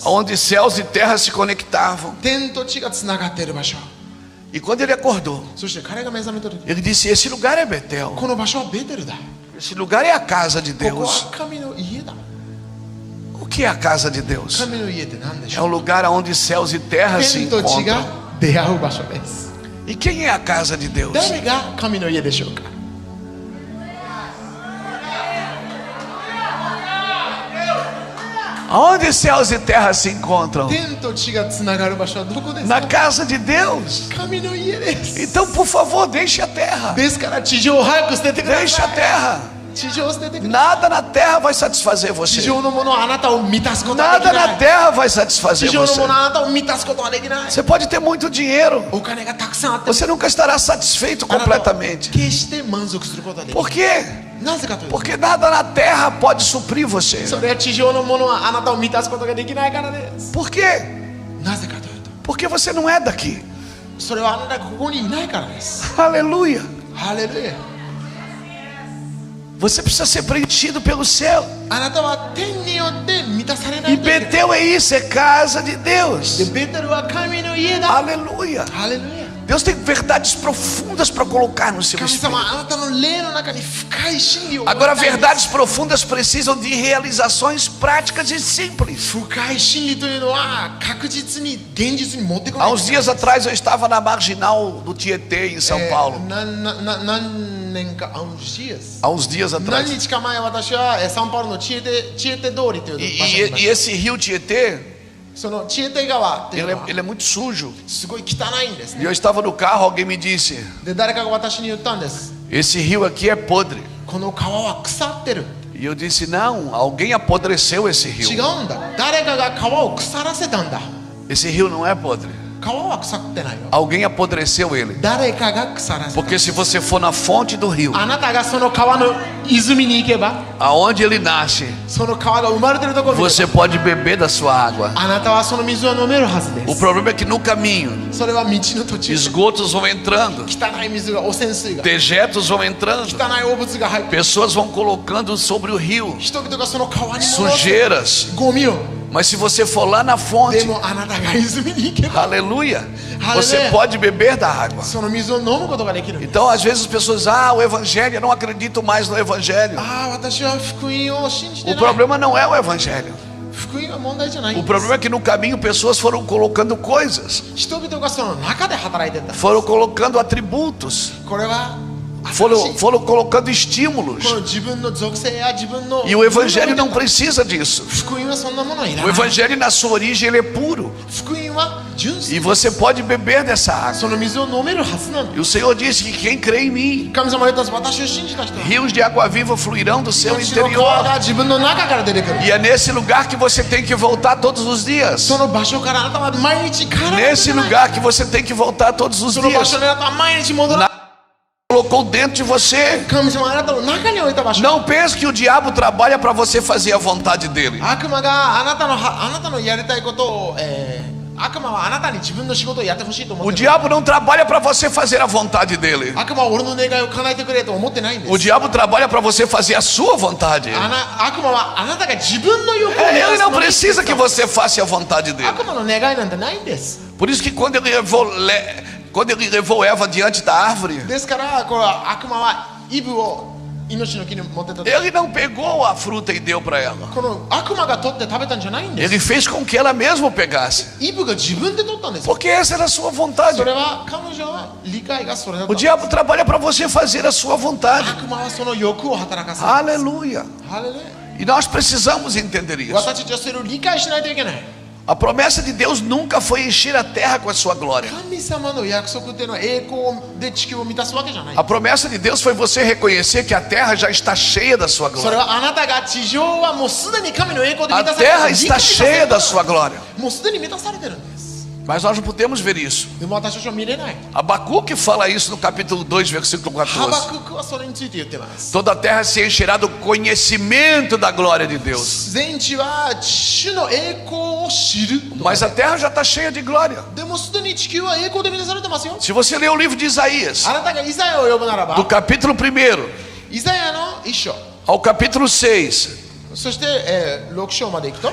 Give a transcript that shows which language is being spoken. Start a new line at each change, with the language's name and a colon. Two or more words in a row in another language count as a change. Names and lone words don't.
Portuguese: onde céus e terra se conectavam.
Japanese: 天と地がつながっている場所
Portuguese: E quando ele acordou,
Japanese: そして彼が目覚めた時
Portuguese: ele disse: Esse lugar é Betel.
Japanese: この場所はベテルだ
Portuguese: Esse lugar é a casa de
Japanese: ここ
Portuguese: Deus.
Japanese: は神の家だ
Portuguese: O que é a casa de Deus?
Japanese: 神の家って何でし
Portuguese: É
Japanese: ょ
Portuguese: um
Japanese: う
Portuguese: lugar onde céus e terra se
Japanese: 天と地が
Portuguese: encontram.
Japanese: 出会う場所です
Portuguese: E quem é a casa de Deus?
Japanese: 誰が神の家でしょうか
Portuguese: Onde céus e terra se encontram?
Japanese: 天と地がつながる場所はどこです
Portuguese: Na
Japanese: か
Portuguese: casa de Deus.
Japanese: 神の家です
Portuguese: Então, por favor, deixe a terra.
Japanese: ですから地上を早く捨ててくだ
Portuguese: Deixe
Japanese: さ
Portuguese: a
Japanese: い
Portuguese: terra.
Japanese: 地上を捨ててくださ
Portuguese: Nada na terra vai satisfazer
Japanese: い
Portuguese: você.
Japanese: 地上のものはあなたを満たすことはでき
Portuguese: Nada
Japanese: な
Portuguese: na
Japanese: い
Portuguese: terra vai satisfazer
Japanese: 地上の
Portuguese: você.
Japanese: ものはあなたを満たすことはできない
Portuguese: Você pode ter muito dinheiro.
Japanese: お金がたくさんあっても
Portuguese: Você nunca estará satisfeito
Japanese: あなたは
Portuguese: completamente.
Japanese: 決して満足することはできない
Portuguese: Por quê?
Japanese: なぜかというと
Portuguese: Porque nada na terra pode suprir você.
Japanese: それは地上のものはあなたを満たすことができないからです
Portuguese: Por quê?
Japanese: なぜかというと
Portuguese: Porque você não é daqui.
Japanese: それはあなたがここにいないからです
Portuguese: Aleluia.
Japanese: ハレルヤ
Portuguese: Você precisa ser preenchido pelo céu.
Japanese: あなたは天によって満たされな
Portuguese: E
Japanese: いといけない
Portuguese: Betel é isso, é casa de
Japanese: で
Portuguese: Deus.
Japanese: ベテルは神の家だ
Portuguese: Aleluia.
Japanese: ハレルヤ
Portuguese: Deus tem verdades profundas para colocar no seu
Japanese: 神
Portuguese: espírito.
Japanese: 様あなたの霊の中に深い真理を
Portuguese: Agora,
Japanese: 置いてあります
Portuguese: verdades profundas precisam de realizações práticas e simples.
Japanese: 深い真理というのは確実に現実に持ってこな
Portuguese: Há
Japanese: い
Portuguese: uns dias atrás eu estava na marginal do Tietê, em São Paulo.
Japanese: 何年か
Portuguese: Há uns dias
Japanese: 何
Portuguese: atrás.
Japanese: 日か前私はサンパウロのチエテ通りという場所にいま
Portuguese: E
Japanese: し
Portuguese: esse rio Tietê,
Japanese: たそのチエテ川っていう
Portuguese: ele
Japanese: のは
Portuguese: é muito sujo.
Japanese: すごい汚いんです
Portuguese: E
Japanese: ね
Portuguese: eu estava no carro, alguém me disse:
Japanese: で誰かが私に言ったんです
Portuguese: Esse rio aqui é podre.
Japanese: この川は腐ってる
Portuguese: E eu disse: Não, alguém apodreceu esse
Japanese: 違
Portuguese: rio.
Japanese: うんだ誰かが川を腐らせたんだ
Portuguese: Esse rio não é podre.
Japanese: 川は腐ってないよ
Portuguese: Alguém apodreceu ele.
Japanese: 誰かが腐らせた
Portuguese: Porque se você for na fonte do rio,
Japanese: あなたがその川の泉に行けば
Portuguese: aonde ele nasce,
Japanese: その川が生まれてるところに行け
Portuguese: você pode beber da sua água.
Japanese: ばあなたはその水を飲めるはずで
Portuguese: O
Japanese: す
Portuguese: problema é que no caminho,
Japanese: それは道の途中
Portuguese: esgotos vão entrando,
Japanese: 汚い水が汚染水が
Portuguese: dejetos vão entrando,
Japanese: 汚い汚物が入って
Portuguese: pessoas vão colocando sobre o rio
Japanese: 人々がその川に戻す
Portuguese: sujeiras.
Japanese: ゴミを
Portuguese: Mas se você for lá na
Japanese: で
Portuguese: fonte,
Japanese: もあなたが泉に行けば
Portuguese: aleluia, Aleluia. você pode beber da água.
Japanese: その水を飲むことができる
Portuguese: Então, às vezes as pessoas dizem: o evangelho, eu não acredito mais no evangelho.
Japanese: ああ私は福音を信じて
Portuguese: O
Japanese: ない
Portuguese: problema não é o evangelho.
Japanese: 福音は問題じゃないん
Portuguese: O
Japanese: です
Portuguese: problema é que no caminho pessoas foram colocando coisas,
Japanese: 人々がその中で働いてた
Portuguese: foram colocando atributos.
Japanese: これは
Portuguese: foram colocando estímulos.
Japanese: この自分の属性や自分の
Portuguese: E o evangelho não precisa disso.
Japanese: 福音はそんなものはいら
Portuguese: O
Japanese: ない。
Portuguese: evangelho na sua origem ele é puro.
Japanese: 福音は純
Portuguese: E
Japanese: 粋。
Portuguese: você pode beber dessa água.
Japanese: その水を飲めるはずなの。
Portuguese: E o Senhor disse que quem crê em mim,
Japanese: 神様は言ったんです。私を信じた人は
Portuguese: rios de água viva fluirão do seu
Japanese: 命の川
Portuguese: interior.
Japanese: が自分の中から出てくる。
Portuguese: E é nesse lugar que você tem que voltar todos os dias.
Japanese: その場所からあなたは毎日帰らないとい
Portuguese: Nesse
Japanese: けない。
Portuguese: lugar que você tem que voltar todos os
Japanese: その場所
Portuguese: dias.
Japanese: にあなたは毎日戻らない。
Portuguese: Colocou dentro de você.
Japanese: 神様はあなたの中に置いた場所。
Portuguese: Não pense que o diabo trabalha para você fazer a vontade dele.
Japanese: 悪魔があなたのやりたいことを、悪魔はあなたに自分の仕事をやってほしいと思
Portuguese: O
Japanese: ってる。
Portuguese: diabo não trabalha para você fazer a vontade dele.
Japanese: 悪魔は俺の願いを叶えてくれと思ってないんで
Portuguese: O
Japanese: す。
Portuguese: diabo trabalha para você fazer a sua vontade.
Japanese: 悪魔はあなたが自分の欲を満
Portuguese: Ele
Japanese: たす
Portuguese: não
Japanese: のに
Portuguese: precisa que você faça a vontade dele.
Japanese: 悪魔の願いなんてないんです。
Portuguese: Por isso que quando ele levou Eva diante da árvore,
Japanese: ですからこれは悪魔はイブを命の木に持ってった時、
Portuguese: ele não pegou a fruta e deu para ela.
Japanese: この悪魔が取って食べたんじゃないんです。
Portuguese: Ele fez com que ela mesma pegasse.
Japanese: イブが自分で取ったんです。
Portuguese: Porque essa era a sua vontade.
Japanese: それは彼女は理解がそれだった
Portuguese: O。diabo trabalha para você fazer a sua vontade.
Japanese: 悪魔はその欲を働かせる。
Portuguese: Aleluia.
Japanese: ハレルヤ。
Portuguese: E nós precisamos entender isso.
Japanese: 私たちはそれを理解しないといけない。
Portuguese: A promessa de Deus nunca foi encher a terra com a sua glória.
Japanese: 神様の約束っていうのは栄光で地球を満たすわけじゃない。
Portuguese: A promessa de Deus foi você reconhecer que a terra já está cheia da sua
Japanese: それ
Portuguese: glória.
Japanese: はあなたが地上はもうすでに神の栄光で満
Portuguese: A
Japanese: たされて
Portuguese: terra
Japanese: る。
Portuguese: está cheia da sua glória.
Japanese: もうすでに満たされてるんです。
Portuguese: Mas nós não podemos ver isso.
Japanese: でも私たちは見れない。
Portuguese: Abacuque fala isso no capítulo 2, versículo
Japanese: ハバ
Portuguese: 14.
Japanese: ククはそれについて言ってます。
Portuguese: Toda a terra se encherá do conhecimento da glória de Deus.
Japanese: 全地は主の栄光を知る。
Portuguese: Mas a terra já está cheia de glória.
Japanese: でもすでに地球は栄光で満たされてますよ。
Portuguese: Se você ler o livro de Isaías,
Japanese: あなたがイザヤを呼ぶなら
Portuguese: do
Japanese: ば、
Portuguese: capítulo 1
Japanese: イザヤの一章、
Portuguese: ao capítulo 6,
Japanese: そして、6章までいくと、